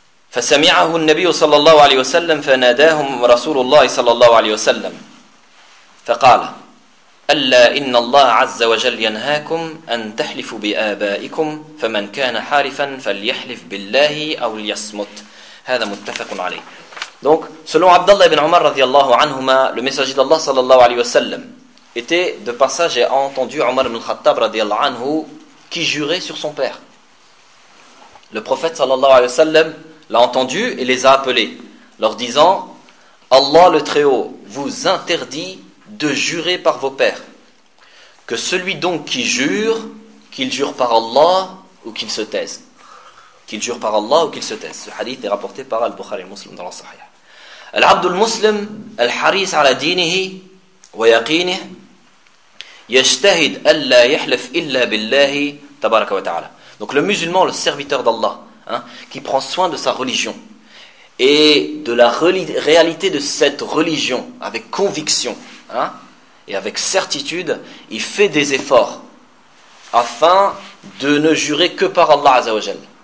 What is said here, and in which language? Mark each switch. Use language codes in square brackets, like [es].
[ar] فسمعه النبي صلى الله عليه وسلم فناداهم رسول الله صلى الله عليه وسلم فقال ألا إن الله عز وجل ينهاكم أن تحلفوا بآبائكم فمن كان حالفا فليحلف بالله أو ليصمت. هذا متفق عليه. [fr] Donc, selon Abdallah ibn Omar radiallahu anhuma, le messager d'Allah sallallahu alayhi wa sallam était de passage et a entendu Omar ibn Khattab radiallahu anhu qui jurait sur son père. Le prophète sallallahu alayhi wa sallam l'a entendu et les a appelés, leur disant: Allah le Très-Haut vous interdit de jurer par vos pères. Que celui donc qui jure, qu'il jure par Allah ou qu'il se taise. Qu'il jure par Allah ou qu'il se taise. Ce hadith est rapporté par Al-Bukhari Muslim dans la Sahih. [ar] العبد المسلم الحريص على دينه ويقينه يجتهد ألا يحلف إلا بالله تبارك وتعالى. [fr] Donc le musulman, le serviteur d'Allah, hein, qui prend soin de sa religion et de la réalité de cette religion avec conviction, hein, et avec certitude, il fait des efforts afin de ne jurer que par Allah Azzawajal.